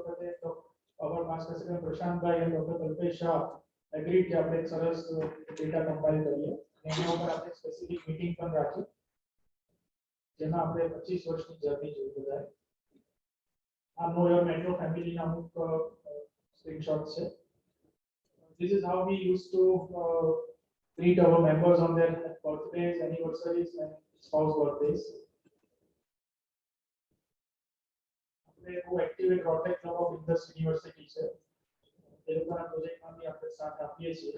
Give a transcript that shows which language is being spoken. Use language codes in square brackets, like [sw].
[gu] એ વખતે અવર માસ પ્રેસિડેન્ટ પ્રશાંતભાઈ અને doctor Kalpesh Shah agri કે આપણે એક સરસ ડેટા કમ્પાઇલ કરીએ અને એના ઉપર આપણે સ્પેસિફિક મીટિંગ પણ રાખી જેમાં આપણે 25 વર્ષની જર્ની જોઈ બધાએ. આ નો યોર મેટ્રો ફેમિલીના અમુક સ્ક્રીનશોટ્સ છે. [en] This is how we used to greet our members on their birthdays, anniversaries and spouse birthdays. [gu] આપણે બહુ active રોટેક club of Indus university છે. એ લોકોના પ્રોજેક્ટમાં બી આપણે સાથ આપીએ છીએ.